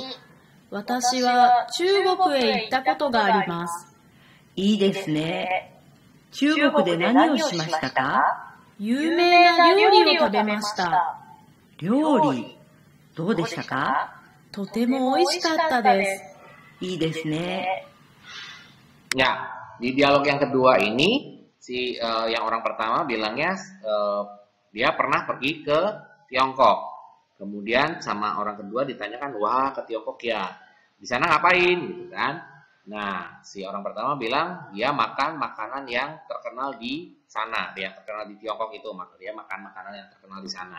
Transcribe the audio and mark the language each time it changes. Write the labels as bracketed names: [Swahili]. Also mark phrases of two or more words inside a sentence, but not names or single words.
[Japanese] 私は中国へ行ったことがあります。いいですね。中国で何をしましたか？有名な料理を食べました。料理、どうでしたか？とても美味しかったです。いいですね。 [Indonesian] Ya, di dialog yang kedua ini si yang orang pertama bilangnya dia pernah pergi ke Tiongkok. Kemudian sama orang kedua ditanyakan, wah ke Tiongkok ya, di sana ngapain gitu kan? Nah, si orang pertama bilang dia makan makanan yang terkenal di sana, yang terkenal di Tiongkok itu, maka dia makan makanan yang terkenal di sana.